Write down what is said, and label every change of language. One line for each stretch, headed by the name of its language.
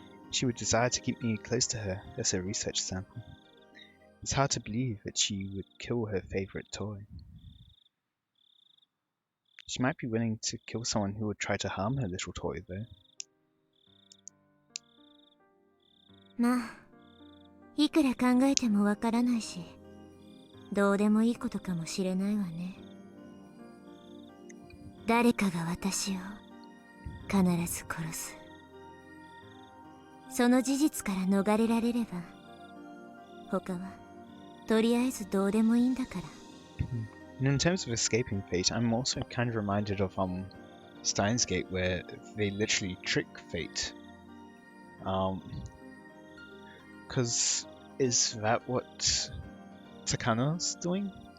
English: She would desire to keep me close to her as a research sample. It's hard to believe that she would kill her favorite toy. She might be willing to kill someone who would try to harm her little toy, though.
Japanese: まあ、いくら考えてもわからないし、どうでもいいことかもしれないわね。誰かが私を必ず殺す。その事実から逃れられれば、他はとりあえずどうでもいいんだから。
English: And in terms of escaping fate, I'm also kind of reminded of Steins Gate, where they literally trick fate. Because is that what Takano's doing?